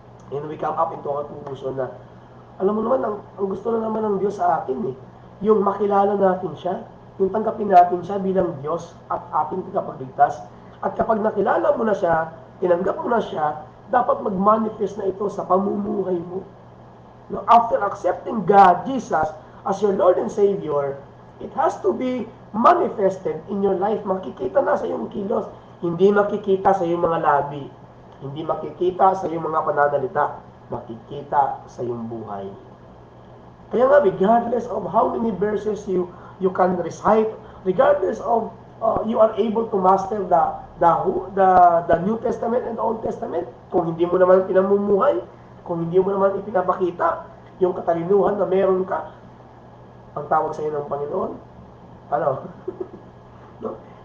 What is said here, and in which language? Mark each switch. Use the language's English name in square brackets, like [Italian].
[Filipino] And we come up into a conclusion na, alam mo naman, ang gusto na naman ng Diyos sa atin eh. Yung makilala natin siya, yung tanggapin natin siya bilang Diyos at ating tagapagligtas. At kapag nakilala mo na siya, tinanggap mo na siya, dapat mag-manifest na ito sa pamumuhay mo. [English] Now, after accepting God, Jesus, as your Lord and Savior, it has to be manifested in your life. [Filipino] Makikita na sa iyong kilos. Hindi makikita sa iyong mga labi. Hindi makikita sa iyong mga pananalita. Makikita sa iyong buhay. Kaya nga, regardless of how many verses you can recite, regardless of you are able to master the New Testament and the Old Testament, kung hindi mo naman pinamumuhay, kung hindi mo naman ipinapakita yung katalinuhan na meron ka, ang tawag sa iyo ng Panginoon, ano? No?